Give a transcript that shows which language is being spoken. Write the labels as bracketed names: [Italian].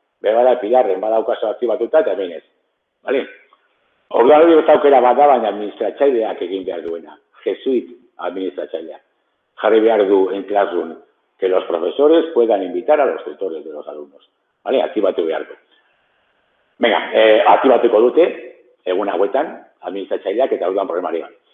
[Basque] Behar bat pilarren badaukazu aktibatuta eta hemen ez. Bale? Orduan hori besta aukera bat da, baina administratzaileak egin behar duena. Jesuit administratzaileak. Jarri behar du [Spanish] en Classroom que los profesores puedan invitar a los tutores de los alumnos. [Basque] Vale? Aktibatu behar du. Venga, aktibatuko dute, egun hauetan, administratzaileak eta orduan problemari bai.